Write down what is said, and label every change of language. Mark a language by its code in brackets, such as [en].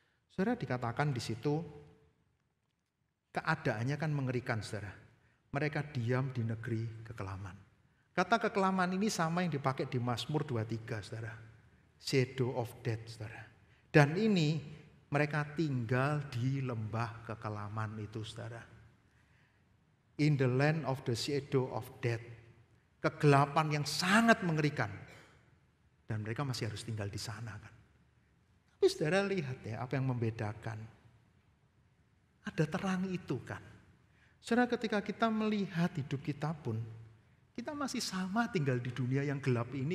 [id] Saudara, dikatakan di situ keadaannya kan mengerikan, saudara. Mereka diam di negeri kekelaman. Kata kekelaman ini sama yang dipakai di Mazmur 23, saudara. Shadow of death, saudara. Dan ini mereka tinggal di lembah kekelaman itu, saudara. [en] In the land of the shadow of death. [id] Kegelapan yang sangat mengerikan. Dan mereka masih harus tinggal di sana kan. Tapi saudara lihat ya apa yang membedakan. Ada terang itu kan. Saudara, ketika kita melihat hidup kita pun, kita masih sama tinggal di dunia yang gelap ini.